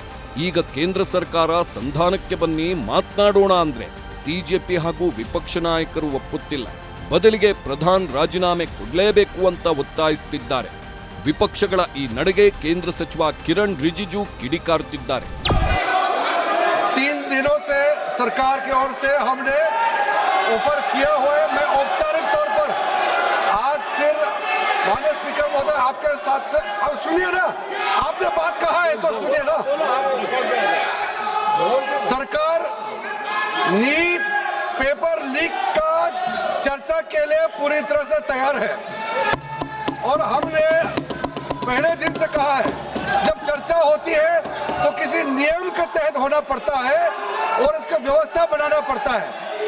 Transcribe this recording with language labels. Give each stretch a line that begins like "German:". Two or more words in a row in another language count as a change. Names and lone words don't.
Kannada: ಈಗ ಕೇಂದ್ರ ಸರ್ಕಾರ ಸಂಧಾನಕ್ಕೆ ಬನ್ನಿ ಮಾತನಾಡೋಣ ಅಂದ್ರೆ ಸಿಜೆಪಿ ಹಾಗೂ ವಿಪಕ್ಷ ನಾಯಕರು ಒಪ್ಪುತ್ತಿಲ್ಲ. ಬದಲಿಗೆ ಪ್ರಧಾನ್ ರಾಜೀನಾಮೆ ಕೊಡಲೇಬೇಕು ಅಂತ ಒತ್ತಾಯಿಸುತ್ತಿದ್ದಾರೆ. ವಿಪಕ್ಷಗಳ ಈ ನಡೆಗೆ ಕೇಂದ್ರ ಸಚಿವ ಕಿರಣ್ ರಿಜಿಜು ಕಿಡಿಕಾರುತ್ತಿದ್ದಾರೆ.
Hindi: 3 दिनों से सरकार की ओर से हमने ऑफर किया हुआ है. मैं औपचारिक तौर पर आज फिर माननीय स्पीकर महोदय आपके साथ से अब सुनिए ना, आपने बात कहा है तो सुनिए ना. सरकार नीट
English: paper leak
Hindi: का चर्चा के लिए पूरी तरह से तैयार है और हमने पहले दिन से कहा है जब चर्चा होती है तो किसी नियम के तहत होना पड़ता है और इसका व्यवस्था बनाना पड़ता है.